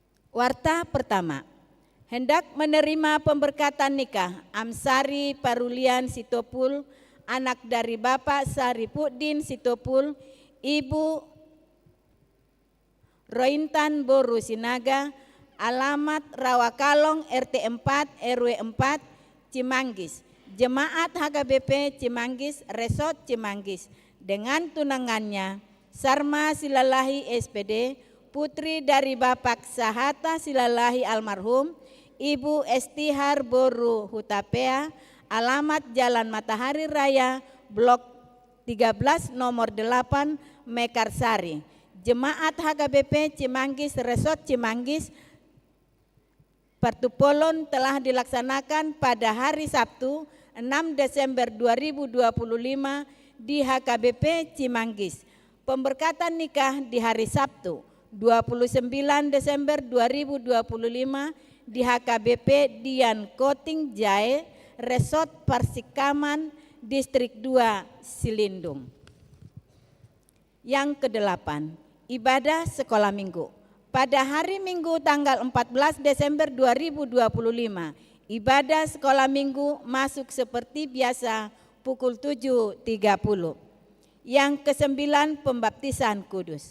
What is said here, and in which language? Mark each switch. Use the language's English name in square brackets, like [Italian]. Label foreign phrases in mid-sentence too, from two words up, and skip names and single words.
[Indonesian] Warta pertama, hendak menerima pemberkatan nikah Amsari Parulian Sitopul, anak dari Bapak Saripudin Sitopul, Ibu Rointan Boru Sinaga, alamat Rawakalong RT 4 RW 4 Cimanggis, Jemaat HKBP Cimanggis, Resort Cimanggis, dengan tunangannya Sarma Silalahi SPD, putri dari Bapak Sahata Silalahi almarhum, Ibu Estihar Boru Hutapea, alamat Jalan Matahari Raya, Blok 13 nomor 8 Mekarsari. Jemaat HKBP Cimanggis Resort Cimanggis, Partupolon telah dilaksanakan pada hari Sabtu 6 Desember 2025 di HKBP Cimanggis. Pemberkatan nikah di hari Sabtu 29 Desember 2025 di HKBP Dian Koting Jae, Resort Parsikaman, Distrik 2 Silindung. Yang kedelapan, ibadah sekolah minggu. Pada hari Minggu tanggal 14 Desember 2025, ibadah sekolah minggu masuk seperti biasa pukul 7.30. Yang kesembilan, pembaptisan kudus.